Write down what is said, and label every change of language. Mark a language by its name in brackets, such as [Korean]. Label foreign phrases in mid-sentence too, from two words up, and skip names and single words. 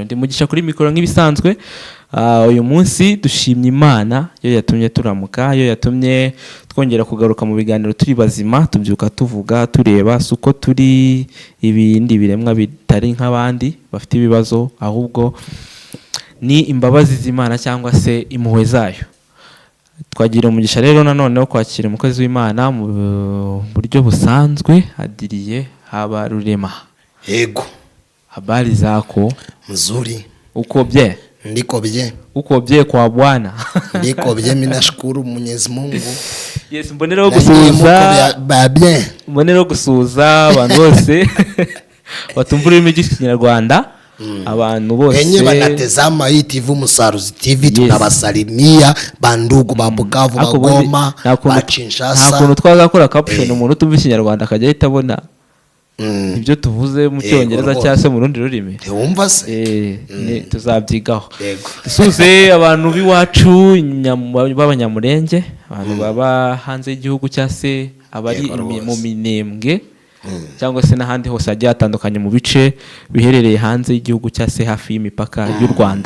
[Kinyarwanda] Ndi Mugisha kuri mikoro nk'ibisanzwe. Uyu munsi dushimye Imana yo yatumye turamuka, yo yatumye twongera kugaruka mu biganiro turi bazima, tubyuka tuvuga tureba suko turi ibindi biremwa bitari nk'abandi bafite ibibazo, ahubwo ni imbabazi z'Imana cyangwa se impuhwe zayo. Twagira umugisha rero nanone wo kwakira umukozi w'Imana mu buryo busanzwe, Adiriye Habarurema. Yego. [Swahili] Habari zako? Mzuri. Uko bye? Ndiko bye. Uko bye kwa Bwana? Ndiko bye, mimi nashukuru Mwenyezi Mungu. Yes, [Kinyarwanda] mbonero gusuhuza bien. Mbonero gusuhuza abantu bose batumva ururimi rw'Ikinyarwanda. Abantu bose [Swahili] wenye banatezama hii TV Musaruzi TV, tunabasalimia bandugu ba Bukavu, ba Goma, ba Kinshasa. [Kinyarwanda] Nta kuntu twagakora caption umuntu utumva Ikinyarwanda akajya ahita abona ibyo tuvuze mu Cyongereza cyangwa se mu rundi rurimi. Wumva se? Tuzabyigaho. Dusuze abantu b'iwacu b'Abanyamurenge, abantu baba hanze y'igihugu cyangwa se abari mu Minembwe cyangwa se n'ahandi hose hagiye hatandukanye mu bice biherereye hanze y'igihugu cyangwa se hafi y'imipaka y'u Rwanda.